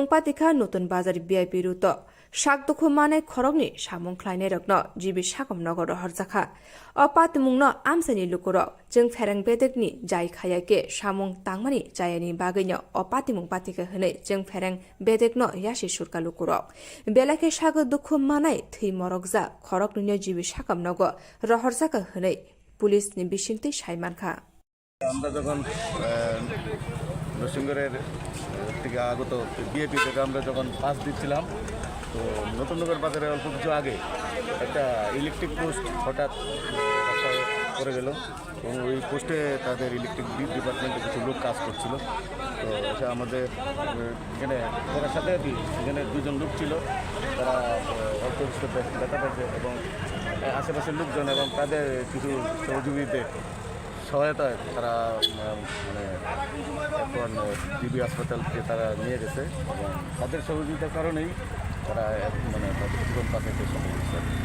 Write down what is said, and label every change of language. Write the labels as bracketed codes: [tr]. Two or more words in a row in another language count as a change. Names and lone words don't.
[trp] पातिखा नतुन बाजार [en] VIP route [trp] साक दुखु माने खरकनि सामुंख्लायनाय रकन जिबि साकम नगर हरजाखा अ पातिमुंनो आमसानि लुकुर जों फेरां बेदेकनि जाय खायाके सामुं तांमानि जायनि बागैनो अ पातिमुं पातिखा हनै जों फेरां बेदेकनो यासि सुरका लुकुर बेलाखे साक दुखु मानाय थै मरकजा खरकनिनो जिबि साकम नगर रहरजाखा हनै पुलिसनि बिसिंति साइमानखा [bn] আমরা যখন নরসিংগড়ের থেকে আগত বিএপি থেকে আমরা যখন পাস দিচ্ছিলাম তো নতুননগর বাজারে অল্প কিছু আগে একটা ইলেকট্রিক পোস্ট হঠাৎ রাস্তায় পড়ে গেল এবং ওই পোস্টে তাদের [en] electric department [bn] কিছু লোক কাজ করছিল তো এটা আমাদের এখানে করার সাথে এখানে দুজন লোক ছিল তারা অল্প কিছু ব্যথা পেয়েছে এবং আশেপাশের লোকজন এবং তাদের কিছু সহযোগীদের সহায়তায় তারা মানে এখন ডিবি হাসপাতালকে তারা নিয়ে গেছে এবং তাদের সহযোগিতার কারণেই তারা মানে তাদের জীবন বাঁচাতে সক্ষম হয়েছে